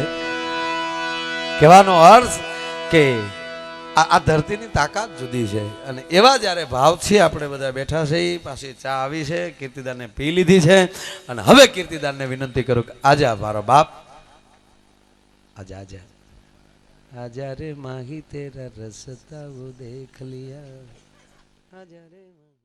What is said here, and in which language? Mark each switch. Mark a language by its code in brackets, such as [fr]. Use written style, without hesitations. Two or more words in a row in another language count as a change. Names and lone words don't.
[gu] કહેવાનો અર્થ કે આ ધરતીની તાકાત જુદી છે. અને એવા જ્યારે ભાવથી આપણે બધા બેઠા છે, પાછી ચા આવી છે, કીર્તિદાનને પી લીધી છે. અને હવે કીર્તિદાનને વિનંતી કરું કે આજા મારો બાપ, આજા આજા [hi] आजा रे माही तेरा रसता वो देख लिया, आजा रे।